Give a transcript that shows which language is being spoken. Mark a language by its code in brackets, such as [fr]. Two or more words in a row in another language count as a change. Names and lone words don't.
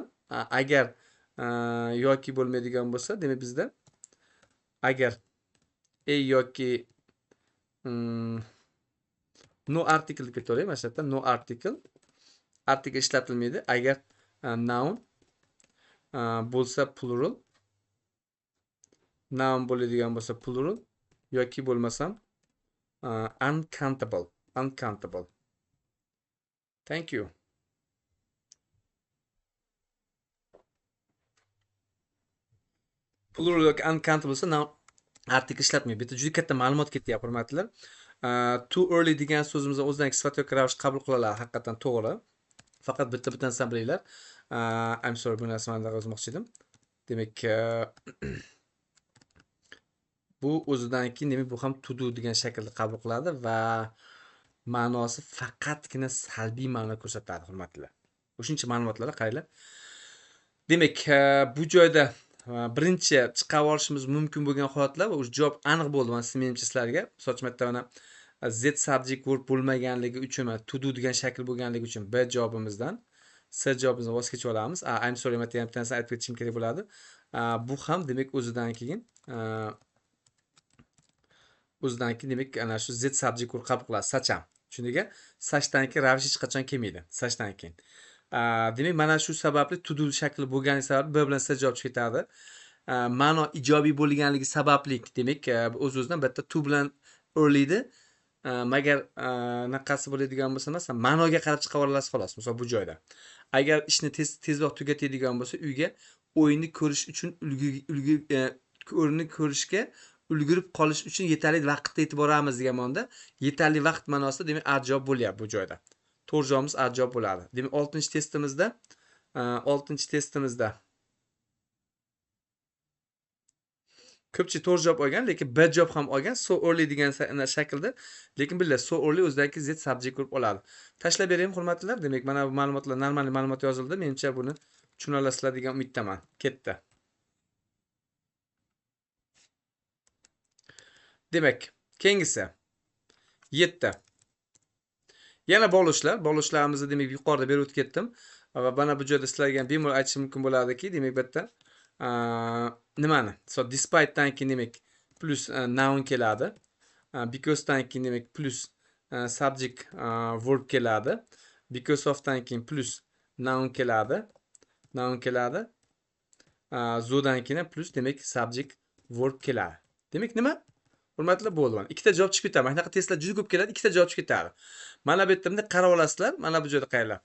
[uz] Agar yoki bo'lmaydigan bo'lsa, demak bizda agar a yoki [en] no article [uz] deb ketaveraylik. Mana shu yerda [en] no article [uz] ishlatilmaydi. Agar noun bo'lsa plural, noun bo'ladigan bo'lsa plural yoki bo'lmasam uncountable. [en] Thank you. [uz] Plural yoki uncountable bo'lsa [en] noun article [uz] ishlatmaydi. Bu yerda juda katta ma'lumot ketyapti, hurmatlar. [en] Too early [uz] degan so'zimizni o'zidan sifat yoki ravish qabul qiladilar, haqiqatan to'g'ri. Faqat bitta narsani bilinglar. [en] I'm sorry, [uz] bu narsani yozmoqchi edim. Demak bu o'zidan keyin demak bu ham [en] to do [uz] degan shaklda qabul qiladi va ma'nosi faqatgina salbiy ma'no ko'rsatadi, hurmatlar. O'shuncha ma'lumotlarga qaranglar. Demak bu joyda birinchi chiqarib olishimiz mumkin bo'lgan holatlar va o'sha javob aniq bo'ldi. Menimcha sizlarga sochmatda mana z [en] subject verb [uz] bo'lmaganligi uchun, [en] to do [uz] degan shakl bo'lganligi uchun b javobimizdan c javobimizdan voz kechib olamiz. [en] I'm sorry, [uz] men bitta narsani aytib ketishim kerak bo'ladi. Bu ham demak o'zidan keyin demak ana shu z [en] subject verb [uz] qabul qiladi, sacham. Shunga sachdan keyin ravish hech qachon kelmaydi. Sachdan keyin. Demak mana shu sababli [en] to do [uz] shakli bo'lgani sababli b bilan c javob chiqib ketadi. Ma'no ijobiy bo'lganligi sababli demak o'z-o'zidan bitta to bilan early'di. Magar naqasi bo'ladigan bo'lsa, masalan, ma'noga qarab chiqarib olasiz xolos. Masalan, bu joyda. Agar ishni tezroq tugatadigan bo'lsa, uyga o'yinni ko'rish uchun o'yinni ko'rishga ulgurib qolish uchun yetarli vaqtda yetib boramiz degan ma'noda yetarli vaqt ma'nosida demak a javob bo'lyapti bu joyda. To'g'ri javobimiz a javob bo'ladi. Demak 6-testimizda ko'pchilik to'g'ri javob olgan, lekin b javob ham olgan. [en] So early [uz] degan shaklda, lekin bilinglar, [en] so early [uz] o'zidagi z [en] subject verb [uz] oladi. Tashlab beraymi, hurmatlilar? Demak, mana bu ma'lumotlar normal ma'lumot yozildi. Menimcha buni tushuna olasizlar degan umiddaman. Ketdi. Demak, keyingisi 7. Yana bog'lashlarimizni demak yuqorida berib o'tib ketdim va mana bu joyda sizlarga ham bemalol aytishim mumkin bo'ladiki, demak bu yerda nimani? [en] So despite [uz] dan keyin demak [en] plus noun [uz] keladi. Because dan keyin demak [en] plus subject verb [uz] keladi. [en] Because of [uz] dan keyin [en] plus noun [uz] keladi. So dan keyin plus demak [en] subject verb [uz] keladi. Demak nima? Hurmatli bo'ldi. Ikkita javob chiqib ketadi. Mana shunaqa testlar juda ko'p keladi, ikkita javob chiqib ketadi. Mana bu yerda qarab olasizlar. Mana bu joyda qaranglar.